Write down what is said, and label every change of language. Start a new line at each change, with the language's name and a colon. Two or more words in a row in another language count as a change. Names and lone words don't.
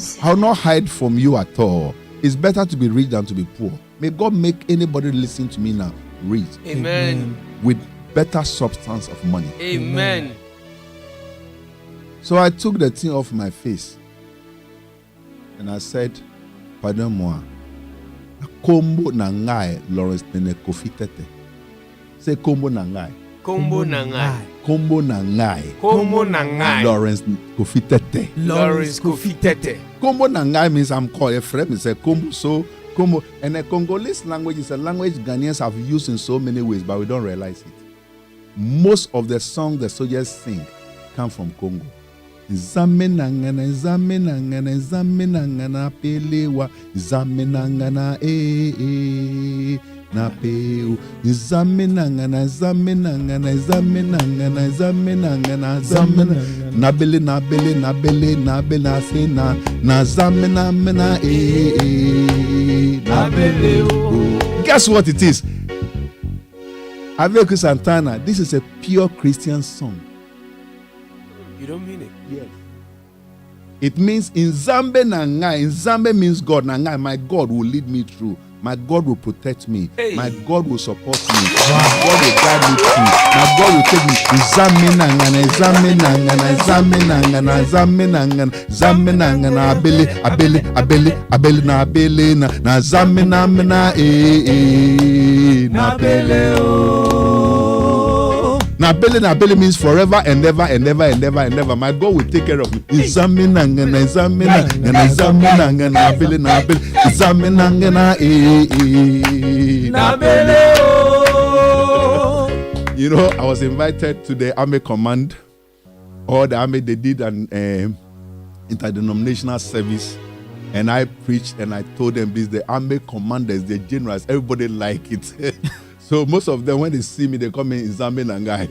English: I will not hide from you at all. It's better to be rich than to be poor. May God make anybody listening to me now rich. Amen. With better substance of money. Amen. So I took the thing off my face and I said,
French: pardon moi.
Lingala: Kombo nangai Lawrence Kofi Tetteh. Say kombo nangai. Kombo nangai. Kombo nangai. Kombo nangai. Lawrence Kofi Tetteh. Lawrence Kofi Tetteh. Kombo nangai
English: means I'm called a friend. It's a kombo. So kombo. And the Congolese language is a language Ghanaians have used in so many ways, but we don't realize it. Most of the songs the soldiers sing come from Congo.
Lingala: Zamenangana, zamenangana, zamenangana, pelewa, zamenangana, na peu, zamenangana, zamenangana, zamenangana, zamenangana, zamenangana, nabele, nabele, nabele, nabele, sena, na zamenangana, nabele.
English: Guess what it is? Abeiku Santana. This is a pure Christian song. You don't mean it? Yes. It means in
Lingala: Zambe Nangai.
English: In Zambe means God. Nangai, my God will lead me through. My God will protect me. Hey. My God will support me. My God will guide me through. My God will take me.
Lingala: Zambe Nangana, Zambe Nangana, Zambe Nangana, Zambe Nangana, Zambe Nangana, Abele, Abele, Abele, Abele, na Abele, na Zambe Namena, na Abele, na Bele
English: means forever and ever
Lingala: and ever and ever and ever.
English: My God will take care of me.
Lingala: Izamenangana, izamenangana, izamenangana, Bele na Bele, izamenangana, na Bele.
English: You know, I was invited to the Army Command, or the Army. They did an interdenominational service, and I preached and I told them this: the Army commanders, the generals, everybody like it. So most of them, when they see me, they call me
Lingala: Nzambe Nangai.